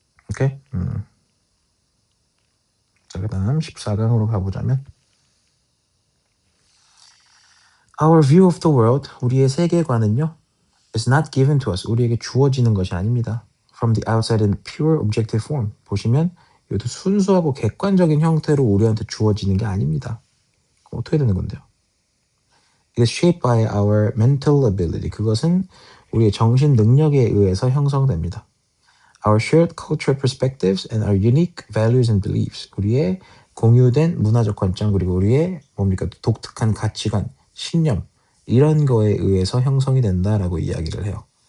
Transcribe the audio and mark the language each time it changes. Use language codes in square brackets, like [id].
[ko] 오케이? 자, 그 다음 14강으로 가보자면 [en] Our view of the world, [ko] 우리의 세계관은요 [en] is not given to us, [ko] 우리에게 주어지는 것이 아닙니다. [en] From the outside in pure objective form. [ko] 보시면 이것도 순수하고 객관적인 형태로 우리한테 주어지는 게 아닙니다. 그럼 어떻게 되는 건데요? [en] It is shaped by our mental ability. [ko] 그것은 우리의 정신 능력에 의해서 형성됩니다. [en] Our shared cultural perspectives and our unique values and beliefs. [ko] 우리의 공유된 문화적 관점 그리고 우리의 뭡니까 독특한 가치관, 신념 이런 거에 의해서 형성이 된다라고 이야기를 해요.